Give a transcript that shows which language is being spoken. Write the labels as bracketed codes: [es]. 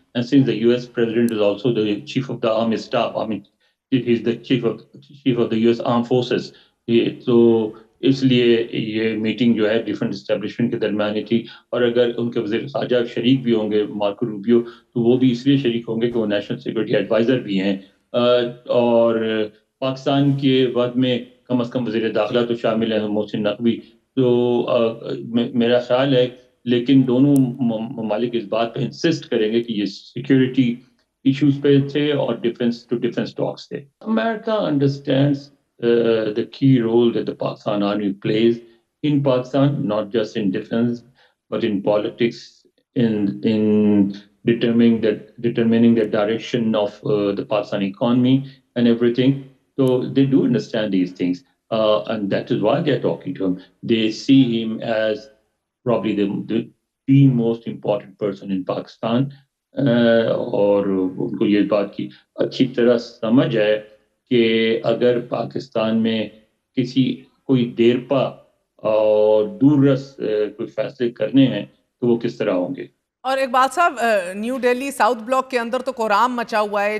[en] And since the US president is also the chief of the army staff, I mean, he's the chief of the US armed forces. So [ur] اس لیے یہ meeting جو ہے defence establishment کے درمیان ہی تھی. اور اگر ان کے وزیر خارجہ شریک بھی ہوں گے مارکو روبیو، تو وہ بھی اس لیے شریک ہوں گے کہ وہ نیشنل سیکورٹی ایڈوائزر بھی ہیں. اور پاکستان کے بعد میں کم از کم وزیر داخلہ تو شامل ہیں محسن نقوی. تو میرا خیال ہے، لیکن دونوں ممالک اس بات پہ انسسٹ کریں گے کہ یہ سیکورٹی ایشوز پہ تھے اور ڈیفنس ٹو ڈیفنس ٹاکس تھے. [en] America understands the key role that the Pakistan Army plays in Pakistan, not just in defense, but in politics, in determining the direction of the Pakistani economy and everything. So they do understand these things, and that is why they're talking to him. They see him as probably the most important person in Pakistan. [ur] اور ان کو یہ بات کی اچھی طرح سمجھ ہے کہ اگر پاکستان میں کوئی دیرپا اور دور رس کوئی فیصلے کرنے ہیں تو وہ کس طرح ہوں گے. اور ایک بات صاحب، نیو ڈیلی ساؤتھ بلاک کے اندر تو کوہرام مچا ہوا ہے.